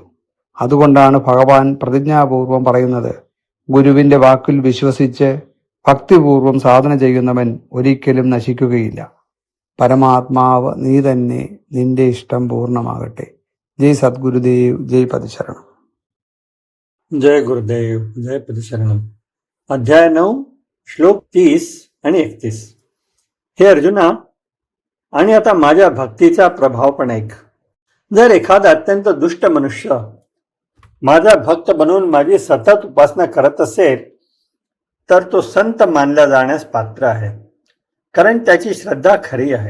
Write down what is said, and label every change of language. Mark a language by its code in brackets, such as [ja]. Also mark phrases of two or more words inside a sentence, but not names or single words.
[ml] അതുകൊണ്ടാണ് ഭഗവാൻ പ്രതിജ്ഞാപൂർവം പറയുന്നത്, ഗുരുവിന്റെ വാക്കിൽ വിശ്വസിച്ച് ഭക്തിപൂർവം സാധന ചെയ്യുന്നവൻ ഒരിക്കലും നശിക്കുകയില്ല. പരമാത്മാവ് നീ തന്നെ, നിന്റെ ഇഷ്ടം പൂർണ്ണമാകട്ടെ. ജയ് സദ്ഗുരുദേവ്, ജയ് പതിശരണം. [mr] जय गुरुदेव, जय पति शरणम. अध्याय 9, श्लोक 30 आणि 31. हे अर्जुना, आणि आता माझ्या भक्तीचा प्रभाव पण ऐक. जर एखादा अत्यंत दुष्ट मनुष्य माझा भक्त बनवून माझी सतत उपासना करत असेल तर तो संत मानला जाण्यास पात्र आहे, कारण त्याची श्रद्धा खरी आहे.